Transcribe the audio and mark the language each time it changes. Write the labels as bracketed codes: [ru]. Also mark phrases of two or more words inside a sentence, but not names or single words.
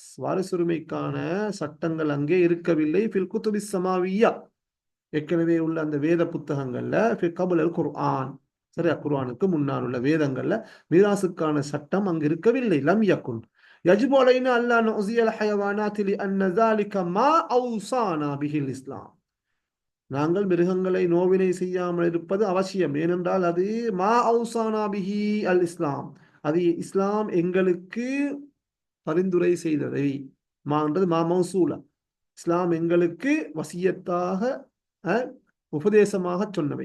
[ta] வாரிசுரிமைக்கான சட்டங்கள் அங்கே இருக்கவில்லை. [ar] في الكتب السماوية, [ta] ஏற்கனவே உள்ள அந்த வேத புத்தகங்கள்ல, [ar] في قبل القرآن, [ta] சரியா, குர்ஆனுக்கு முன்னால் உள்ள வேதங்கள்ல மீராசுக்கான சட்டம் அங்கு இருக்கவில்லை. [ar] لم يكن يجب علينا ألا نؤذي الحيوانات لأن ذلك ما أوصانا به الإسلام. [ta] நாங்கள் மிருகங்களை நோவினை செய்யாமல் இருப்பது அவசியம். ஏனென்றால் அது [ar] ما أوصانا به الإسلام, [ta] அது இஸ்லாம் எங்களுக்கு பரிந்துரை செய்ததை. மான்றது [ar] ما موصولة, [ta] இஸ்லாம் எங்களுக்கு வசியத்தாக உபதேசமாக சொன்னவை.